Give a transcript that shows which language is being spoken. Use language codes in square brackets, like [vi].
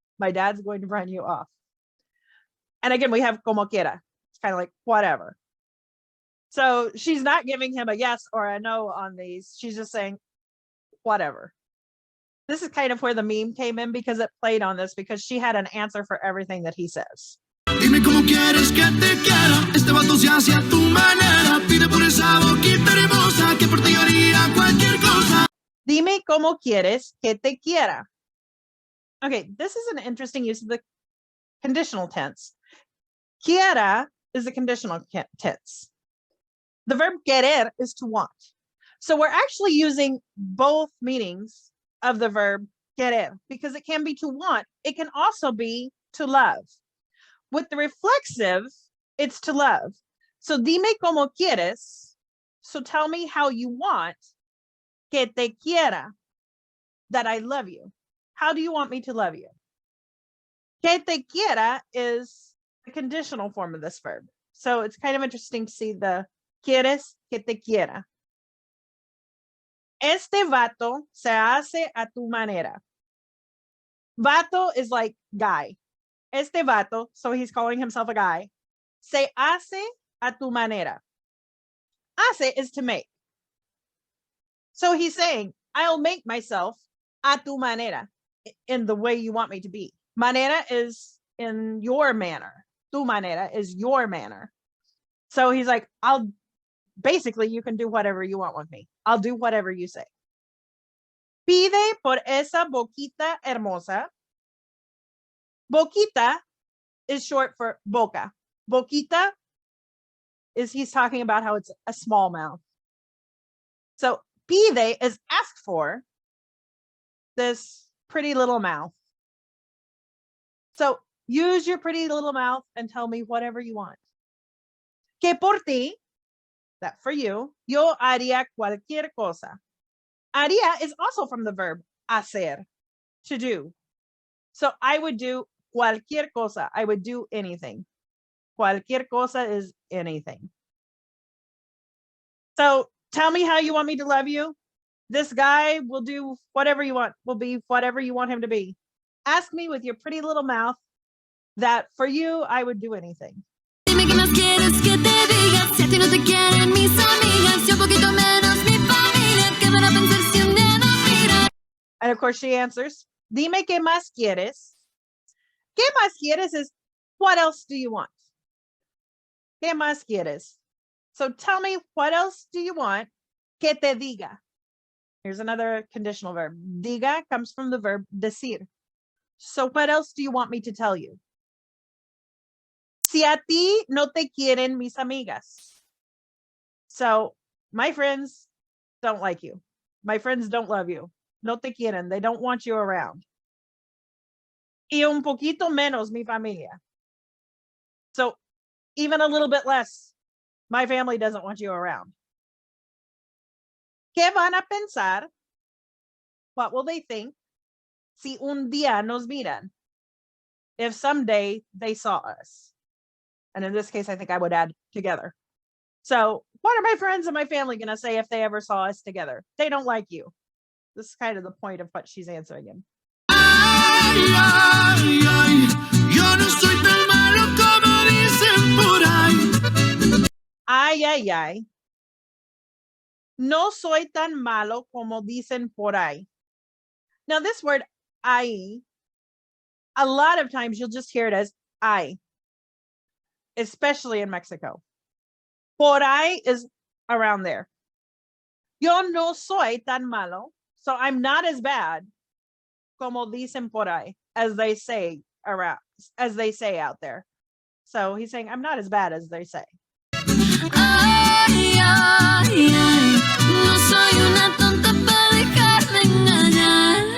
[en] My dad's going to run you off. And again, we have [es] como quiera. [en] It's kind of like whatever. So she's not giving him a yes or a no on these. She's just saying whatever. This is kind of where the meme came in because it played on this because she had an answer for everything that he says. [es] dime cómo quieres que te quiera. Este vato se hace a tu manera. Pide por esa boquita hermosa que por ti haría cualquier cosa. Dime cómo quieres que te quiera. [en] Okay, this is an interesting use of the conditional tense. Quiera is the conditional tense. The verb querer is to want. So we're actually using both meanings of the verb querer because it can be to want. It can also be to love. With the reflexive, it's to love. So [es] dime cómo quieres. [en] So tell me how you want [es] que te quiera, [en] that I love you. How do you want me to love you? Que te quiera is the conditional form of this verb. So it's kind of interesting to see the [es] quieres que te quiera. Este vato se hace a tu manera. [en] Vato is like guy. [es] Este vato, [en] so he's calling himself a guy. [es] Se hace a tu manera. [en] Hace is to make. So he's saying, I'll make myself [es] a tu manera, [en] in the way you want me to be. Manera is in your manner. Tu manera is your manner. So he's like, basically, you can do whatever you want with me. I'll do whatever you say. [es] Pide por esa boquita hermosa. [en] Boquita is short for boca. Boquita is he's talking about how it's a small mouth. So [es] pide [en] is asked for this pretty little mouth. So use your pretty little mouth and tell me whatever you want. [es] Que por ti, [en] that for you, [es] yo haría cualquier cosa. [en] Haría is also from the verb hacer, to do. So I would do [es] cualquier cosa. [en] I would do anything. [es] Cualquier cosa [en] is anything. So tell me how you want me to love you. This guy will do whatever you want, will be whatever you want him to be. Ask me with your pretty little mouth that for you, I would do anything. [es] Dime qué más quieres que te diga. Si a ti no te quieren mis amigas, yo poquito menos mi familia. ¿Qué van a pensar si un día no mira? [en] And of course she answers, [es] dime qué más quieres. ¿Qué más quieres [en] is what else do you want? [es] ¿Qué más quieres? [en] So tell me what else do you want [es] que te diga. [en] Here's another conditional verb. Diga comes from the verb decir. So what else do you want me to tell you? [es] Si a ti no te quieren mis amigas. [en] So my friends don't like you. My friends don't love you. [es] No te quieren. [en] They don't want you around. [es] Y un poquito menos mi familia. [en] So even a little bit less, my family doesn't want you around. [es] ¿Qué van a pensar? [en] What will they think? [es] Si un día nos miran. [en] If someday they saw us. And in this case, I think I would add together. So what are my friends and my family going to say if they ever saw us together? They don't like you. This is kind of the point of what she's answering him. [es] Ay, ay, ay, yo no soy tan malo como dicen por ahí. Ay, ay, ay. No soy tan malo como dicen por ahí. [en] Now this word, ay, a lot of times you'll just hear it as ay, especially in Mexico. Por ahí is around there. [es] Yo no soy tan malo, [en] so I'm not as bad [es] como dicen por ahí, [en] as they say around, as they say out there. So he's saying, I'm not as bad as they say. [es] Ay, ay, ay, no soy una tonta para dejarme engañar.